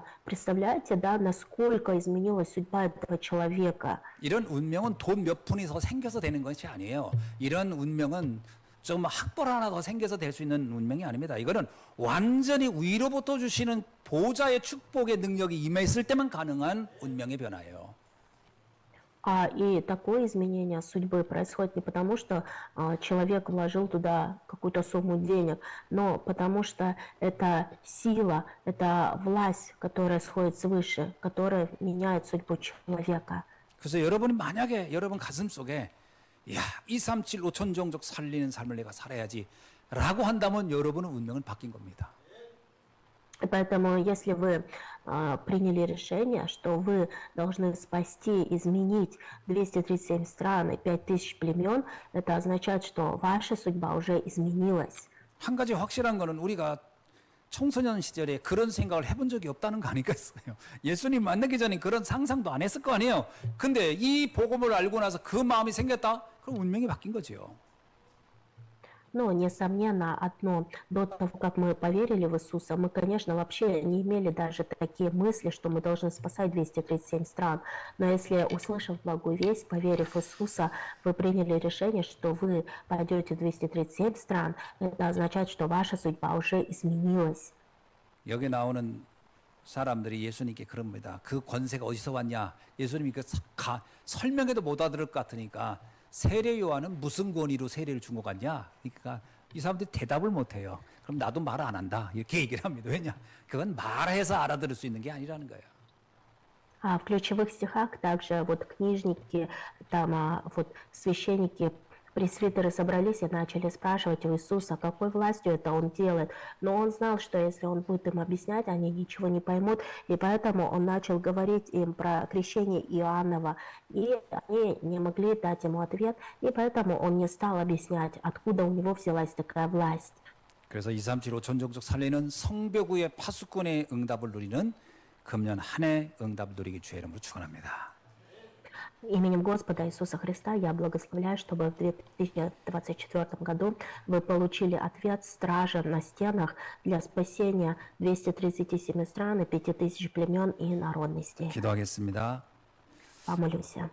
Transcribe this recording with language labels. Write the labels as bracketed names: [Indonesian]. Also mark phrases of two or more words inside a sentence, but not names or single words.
[Russian] Представляете, да, насколько изменилась судьба этого человека? [Korean] 이런 운명은 돈 몇 푼이 더 생겨서 되는 것이 아니에요. 이런 운명은 좀 학벌 하나 더 생겨서 될 수 있는 운명이 아닙니다. 이거는 완전히 위로부터 주시는 보좌의 축복의 능력이 임했을 때만 가능한 운명의 변화예요. [Russian] И такое изменение судьбы происходит не потому, что человек вложил туда какую-то сумму денег, но потому что это сила, это власть, которая сходит свыше, которая меняет судьбу человека. [Korean] 그래서 여러분이 만약에 여러분 가슴 속에 야, 237 5천 종족 살리는 삶을 내가 살아야지 라고 한다면 여러분은 운명은 바뀐 겁니다. [Russian] И поэтому, если вы приняли решение, что вы должны спасти, изменить 237 стран и 5000 племен, это означает, что ваша судьба уже изменилась. [Korean] 한 가지 확실한 거는 우리가 청소년 시절에 그런 생각을 해본 적이 없다는 거 아니겠어요? 예수님 만나기 전에 그런 상상도 안 했을 거 아니에요? 근데 이 복음을 알고 나서 그 마음이 생겼다? 그럼 운명이 바뀐 거죠. [Russian] Но, несомненно, одно, до того, как мы поверили в Иисуса, мы, конечно, вообще не имели даже такие мысли, что мы должны спасать 237 стран. Но если, услышав благую весть, поверив в Иисуса, вы приняли решение, что вы пойдете в 237 стран, это означает, что ваша судьба уже изменилась. [Korean] 여기 나오는 사람들이 예수님께 그럽니다. 그 권세가 어디서 왔냐? 예수님이 설명해도 못 알아들을 것 같으니까 세례 요한은 무슨 권위로 세례를 준 것 같냐? 그러니까 이 사람들이 대답을 못 해요. 그럼 나도 말 안 한다. 이렇게 얘기를 합니다. 왜냐? 그건 말해서 알아들을 수 있는 게 아니라는 거예요. [Russian] В ключевых стихах также вот книжники, там вот священники, пресвитеры собрались и начали спрашивать у Иисуса, какой властью это он делает. Но он знал, что если он будет им объяснять, они ничего не поймут, и поэтому он начал говорить им про крещение Иоаннова, и они не могли дать ему ответ, и поэтому он не стал объяснять, откуда у него взялась такая власть. [Korean] 그래서 237 5천 종족 살리는 성벽의 파수꾼의 응답을 누리는 금년 한 해 응답을 누리기 주의 이름으로 축원합니다. [Russian] Именем Господа Иисуса Христа я благословляю, чтобы в 2024 году вы получили ответ стража на стенах для спасения 237 стран и 5000 племен и народностей. [Korean] 기도하겠습니다. [Russian] Помолюся.